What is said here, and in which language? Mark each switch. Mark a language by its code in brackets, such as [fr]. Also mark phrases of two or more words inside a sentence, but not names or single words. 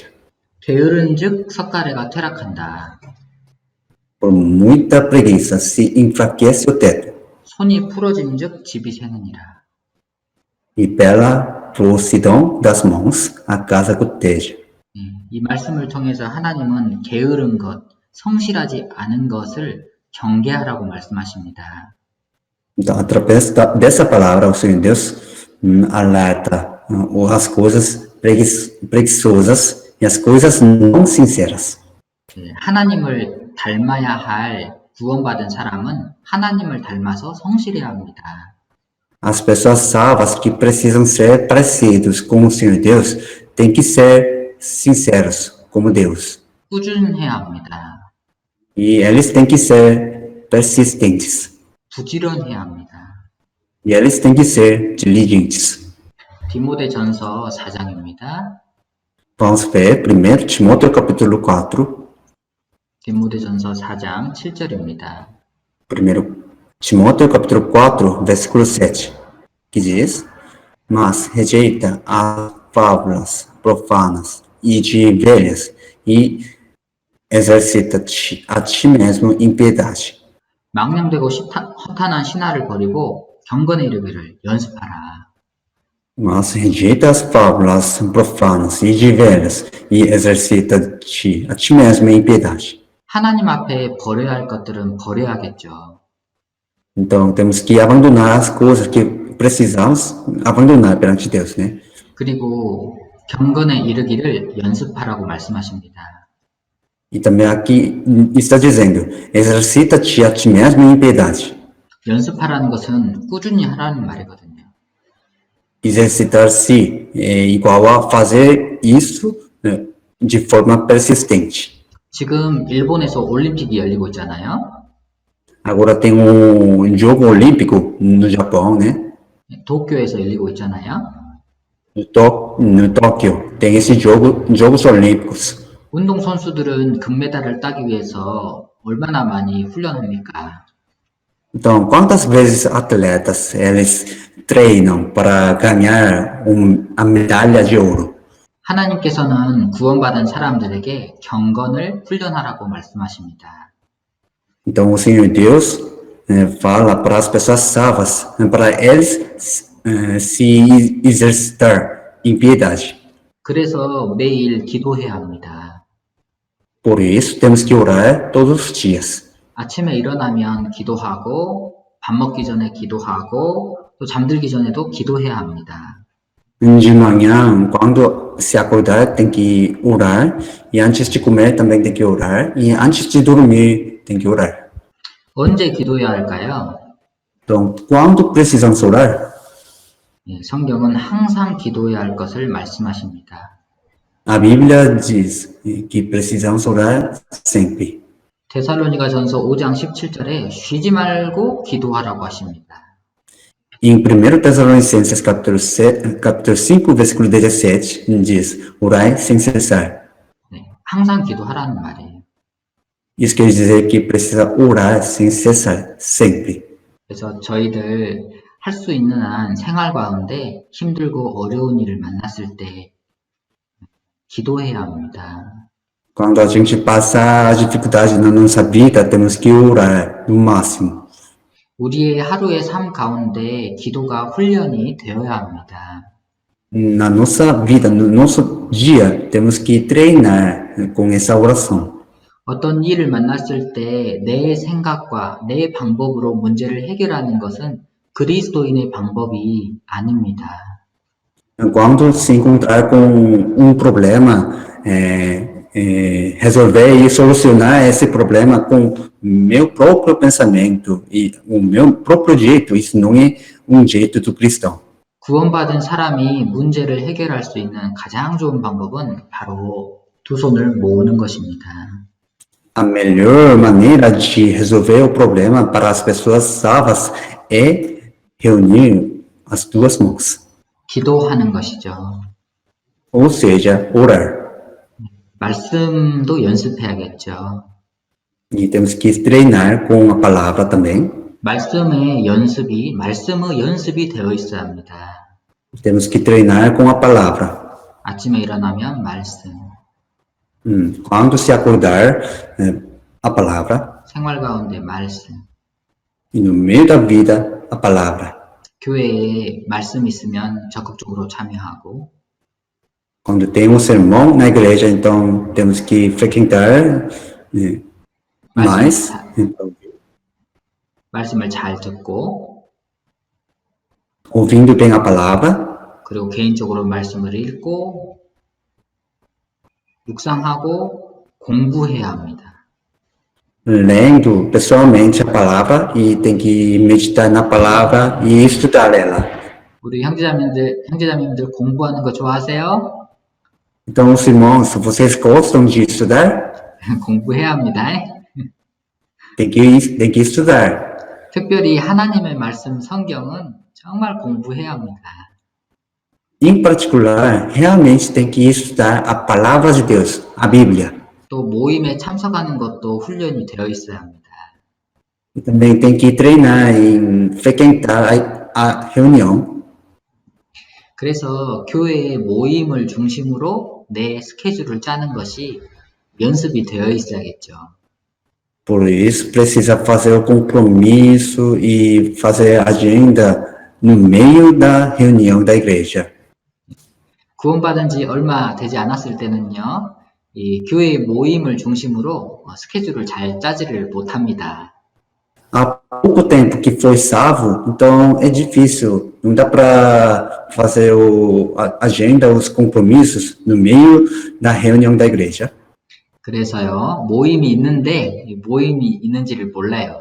[ko] 게으른즉 석가래가 퇴락한다. [pt] Por muita preguiça se enfraquece o teto [ko] 손이 풀어진즉 집이 새느니라. [pt] e pela florição das mãos a casa goteja. [ko] 이 말씀을 통해서 하나님은 게으른 것, 성실하지 않은 것을 경계하라고 말씀하십니다. [pt] Então, através dessa palavra, o Senhor Deus alerta as coisas preguiçosas e as coisas não sinceras. [ko] 하나님을 닮아야 할 구원받은 사람은 하나님을 닮아서 성실해야 합니다. [pt] As pessoas salvas que precisam ser parecidos com o Senhor Deus têm que ser sinceros como Deus. [ko] 꾸준해야 합니다. [pt] E eles têm que ser persistentes. [ko] 부지런해야 합니다. [pt] E eles têm que ser diligentes. [ko] 디모데전서 4장입니다. [pt] Vamos ver 1 Timóteo capítulo 4, [ko] 디모데전서 4장 7절입니다. [pt] 1 Timóteo capítulo 4, versículo 7, que diz: Mas rejeita as fábulas profanas e de velhas e exercita-te a ti mesmo em piedade. [ko] 망령되고 허탄한 신화를 버리고 경건에 이르기를 연습하라. [pt] Mas rejeita as fábulas profanas e de velhas e exercita-te a ti mesmo em piedade. [ko] 하나님 앞에 버려야 할 것들은 버려야겠죠. [pt] Então, temos que abandonar as coisas que precisamos abandonar perante Deus, né? [ko] 그리고 경건에 이르기를 연습하라고 말씀하십니다. [pt] E também aqui está dizendo, exercita-te a ti mesmo em piedade. [ko] 연습하라는 것은 꾸준히 하라는 말이거든요. [pt] Exercitar-se é igual a fazer isso de forma persistente. [ko] 지금 일본에서 올림픽이 열리고 있잖아요. [pt] Agora tem jogo olímpico no Japão, né? [ko] 도쿄에서 열리고 있잖아요. [pt] No Tóquio tem esse Jogos Olímpicos. [ko] 운동선수들은 금메달을 따기 위해서 얼마나 많이 훈련합니까? [pt] Então, quantas vezes atletas eles treinam para ganhar a medalha de ouro? [ko] 하나님께서는 구원받은 사람들에게 경건을 훈련하라고 말씀하십니다. [pt] Então, o Senhor Deus fala para as pessoas salvas, para eles se exercitar em piedade. [ko] 그래서 매일 기도해야 합니다. [pt] Por isso, temos que orar todos os dias. [ko] 아침에 일어나면 기도하고, 밥 먹기 전에 기도하고, 또 잠들기 전에도 기도해야 합니다. [pt] De manhã, quando se acordar, tem que orar. E antes de comer, também tem que orar. E antes de dormir, tem que orar. [ko] 언제 기도해야 할까요? [pt] Então, quando precisamos orar? [ko] 성경은 항상 기도해야 할 것을 말씀하십니다. [pt] A Bíblia diz que precisamos orar sempre. [ko] 데살로니가전서 5장 17절에 쉬지 말고 기도하라고 하십니다. [pt] Em 1 Tessalonicenses capítulo 5, versículo 17, diz, orai sem cessar. [ko] 항상 기도하라는 말이에요. [pt] Isso quer dizer que precisa orar sem cessar, sempre. [ko] 그래서 저희들 할 수 있는 한 생활 가운데 힘들고 어려운 일을 만났을 때 기도해야 합니다. [pt] Quando a gente passa a dificuldade na nossa vida, temos que orar no máximo. [ko] 우리의 하루의 삶 가운데 기도가 훈련이 되어야 합니다. [pt] Na nossa vida, no nosso dia, temos que treinar com essa oração. [ko] 어떤 일을 만났을 때 내 생각과 내 방법으로 문제를 해결하는 것은 그리스도인의 방법이 아닙니다. [pt] Quando se encontrar com problema, resolver e solucionar esse problema com meu próprio pensamento e o meu próprio jeito, isso não é jeito do cristão. [ko] 구원받은 사람이 문제를 해결할 수 있는 가장 좋은 방법은 바로 두 손을 모으는 것입니다. [pt] A melhor maneira de resolver o problema para as pessoas salvas é reunir as duas mãos. [ko] 기도하는 것이죠. [pt] Ou seja, orar. [ko] 말씀도 연습해야겠죠. [pt] E temos que treinar com a palavra também. [ko] 말씀의 연습이 되어 있어야 합니다. [pt] Temos que treinar com a palavra. [ko] 아침에 일어나면 말씀. [pt] Quando se acordar, a palavra. [ko] 생활 가운데 말씀. [pt] E no meio da vida, a palavra. [ko] 교회에 말씀 있으면 적극적으로 참여하고. [pt] Quando tem sermão na igreja, então temos que frequentar mais. [ko] 말씀을 잘 듣고. [pt] Ouvindo bem a palavra. [ko] 그리고 개인적으로 말씀을 읽고. 묵상하고 공부해야 합니다. [pt] lendo pessoalmente a palavra e tem que meditar na palavra e estudar ela. [ko] 우리 형제자매님들 공부하는 거 좋아하세요? [pt] Então, os irmãos, vocês gostam de estudar? [ko] 공부해야 합니다. [pt] Tem que estudar. [ko] 특별히 하나님의 말씀 성경은 정말 공부해야 합니다. [pt] Em particular, realmente tem que estudar a palavra de Deus, a Bíblia. [ko] 또 모임에 참석하는 것도 훈련이 되어 있어야 합니다. [pt] E também tem que treinar em frequentar a reunião. [ko] 그래서 교회의 모임을 중심으로 내 스케줄을 짜는 것이 연습이 되어 있어야겠죠. [pt] Por isso, precisa fazer o compromisso e fazer a agenda no meio da reunião da igreja. [ko] 구원받은 지 얼마 되지 않았을 때는요, 이 교회 모임을 중심으로 스케줄을 잘 짜지를 못합니다. [pt] Há pouco tempo que foi salvo, então é difícil, não dá para fazer a agenda, os compromissos no meio da reunião da igreja. [ko] 그래서요, 모임이 있는데 이 모임이 있는지를 몰라요.